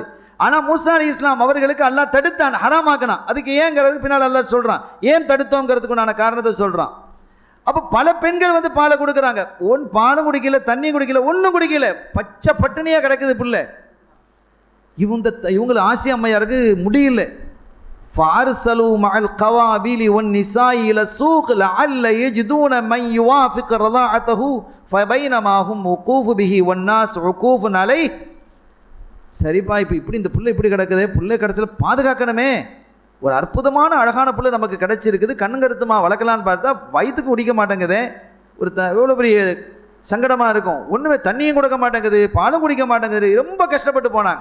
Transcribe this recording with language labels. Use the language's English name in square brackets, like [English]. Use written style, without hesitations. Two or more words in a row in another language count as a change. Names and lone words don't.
[Tamil] ஆனால் மூசா அலைஹிஸ்ஸலாம் அவர்களுக்கு அல்லாஹ் தடுத்தான், ஹராமாக்கினான். அதுக்கு ஏங்கிறதுக்கு பின்னால் அல்லாஹ் சொல்கிறான், ஏன் தடுத்தோங்கிறதுக்கு நான் காரணத்தை சொல்கிறான். அப்போ பல பெண்கள் வந்து பாலை கொடுக்குறாங்க, பாலும் குடிக்கல, தண்ணி குடிக்கல, ஒன்றும் குடிக்கல, பச்சை பட்டினியாக கிடக்குது பிள்ளை. இவங்களை ஆசியா அம்மையாருக்கு முடியல. [Arabic] فَأَرْسَلُوا مَعَ الْقَوَابِلِ وَالنِّسَاءِ إِلَى السُّوقِ لَعَلَّ يَجِدُونَ مَنْ يُوَافِقُ رَضَاعَتَهُ فَبَيْنَمَا هُمْ وُقُوفٌ بِهِ وَالنَّاسُ عُكُوفٌ عَلَيْهِ. [Tamil] சரிப்பா, இப்போ இப்படி இந்த பிள்ளை இப்படி கிடக்குது, பிள்ளை கடைசியில் பாதுகாக்கணுமே. ஒரு அற்புதமான அழகான பிள்ளை நமக்கு கிடைச்சிருக்குது, கண்ணுங்கருத்துமா வளர்க்கலான்னு பார்த்தா வயிற்றுக்கு குடிக்க மாட்டேங்குது. எவ்வளோ பெரிய சங்கடமாக இருக்கும். ஒன்றுமே தண்ணியும் கொடுக்க மாட்டேங்குது, பாலும் குடிக்க மாட்டேங்குது, ரொம்ப கஷ்டப்பட்டு போனாங்க.